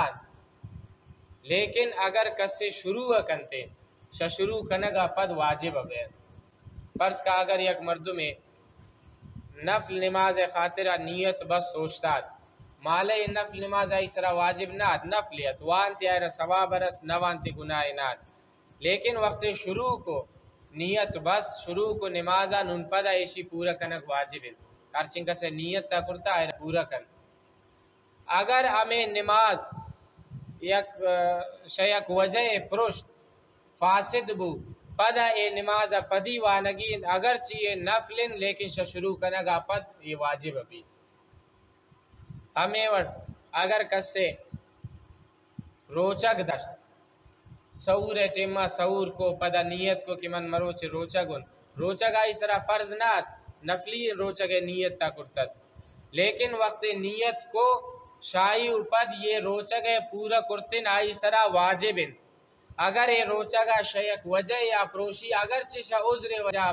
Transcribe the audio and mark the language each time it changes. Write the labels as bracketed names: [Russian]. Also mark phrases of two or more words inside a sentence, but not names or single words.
[Baluchi] لیکن اگر کس شروع کنتے شروع کنگا پد [Urdu] واجب ہے [Baluchi] فرض کا اگر یک مرد میں نفل نماز خاطرہ نیت بس سوچتا مالے نفل نماز آئی سرا واجب نہ نفلیت وانتی آئر ثواب رس نوانتی گناہ نات لیکن وقت شروع کو نیت بس شروع کو نمازہ نن پدا ایشی پورا کنگ [Urdu] واجب ہے [Baluchi] ہرچنگ سے نیت تا کرتا آئر پورا کن اگر ہمیں نماز یک شیک وجہ پرشت فاسد بو پدا اے نماز پدی وانگی اگرچہ یہ نفل لیکن شروع کنگا پد یہ واجب بھی ہمیں اگر کس سے روچک دشت سور ٹیمہ سور کو پدا نیت کو کہ من مرو چھے روچگن روچگ آئی سرا فرض نات نفلی روچگ نیت تا کرتد لیکن وقت نیت کو شائی پد یہ روچگ پورا کرتن آئی سرا واجبن اگر یہ روچگا شیک وجہ یا پروشی اگر چشا عذر وجہ